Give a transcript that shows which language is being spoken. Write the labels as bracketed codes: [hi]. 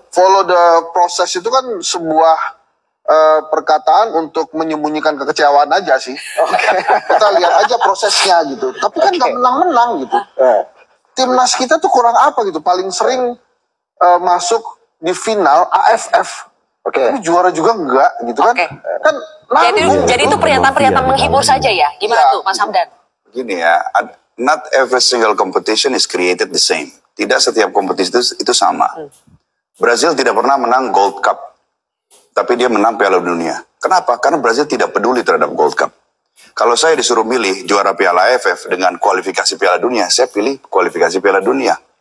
[en] Follow the process [id] itu kan sebuah perkataan untuk menyembunyikan kekecewaan aja sih. Kita lihat aja prosesnya gitu. Tapi kan nggak menang-menang gitu. Timnas kita tuh kurang apa gitu. Paling sering masuk di final AFF. Tapi juara juga enggak gitu kan. Kan jadi itu pernyataan-pernyataan menghibur saja ya. Gimana tuh Mas Hamdan? Gini ya, [en] not every single competition is created the same. [id] Tidak setiap kompetisi itu sama. Brazil tidak pernah menang Gold Cup, tapi dia menang Piala Dunia. Kenapa? Karena Brazil tidak peduli terhadap Gold Cup. Kalau saya disuruh milih juara Piala AFF dengan kualifikasi Piala Dunia, saya pilih kualifikasi Piala Dunia.